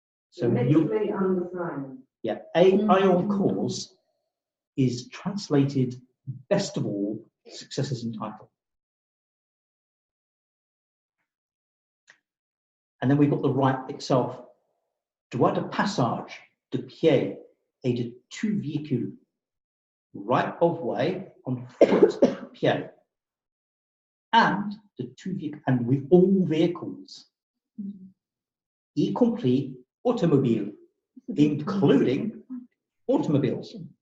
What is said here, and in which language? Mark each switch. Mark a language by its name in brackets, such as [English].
[English] So literally undersigned. Yeah, ayant cause is translated best of all, successors in title. And then we've got the right itself. [French] Droit de passage, de pied, et de tout véhicule. [English] Right of way on foot, pied. And the two vehicles, and with all vehicles, [French] y compris automobile, [English] including automobiles.